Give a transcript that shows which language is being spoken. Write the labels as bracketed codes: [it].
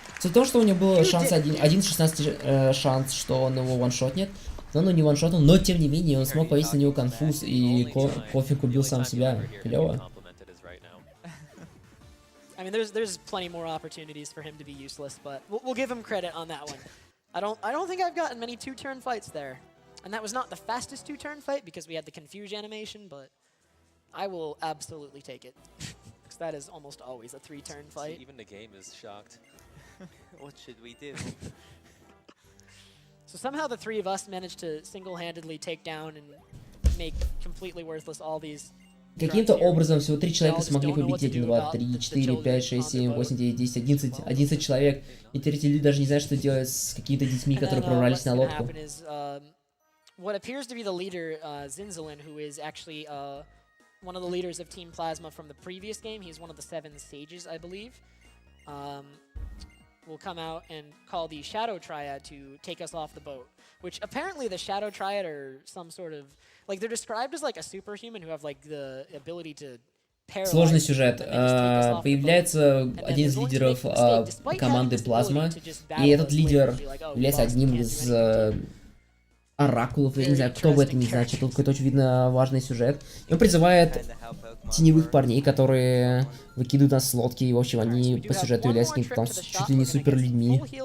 [ru] Все то, что у него был шанс 1/16 шанс, что он его ваншотнет. Но он не ваншотнул, но тем не менее он смог повесить на него конфуз, и Кофик убил сам себя. Клево. [en] I mean, there's plenty more opportunities for him to be useless, but we'll give him credit on that one. I don't think I've gotten many 2-turn fights there, and that was not the fastest 2-turn fight because we had the Confuge animation, but I will absolutely take it because that is almost always a 3-turn fight. Even the game is shocked. What should we do? So somehow the three of us managed to single-handedly take down and make completely worthless all these. [ru] Каким-то образом всего 3 человека смогли победить 1, 2, 3, 4, 5, 6, 7, 8, 9, 10, 11 человек. И теперь эти люди даже не знают, что делать с какими-то детьми, которые прорвались на лодку. [en] What appears to be the leader, Zinzalin, who is actually one of the leaders of Team Plasma from the previous game. He's one of the 7 sages, I believe. Will come out and call the Shadow Triad to take us off the boat. Which apparently the Shadow Triad are some sort of... Like, they're described as like a superhuman who have like the ability to paralyze... [ru] Сложный сюжет. Появляется один из лидеров команды Плазма, и этот лидер является одним из оракулов, я не знаю, кто бы это ни значит, тут какой-то очень видно важный сюжет. И он призывает теневых парней, которые выкидывают нас с лодки, и в общем они по сюжету являются какими-то там чуть ли не супер людьми.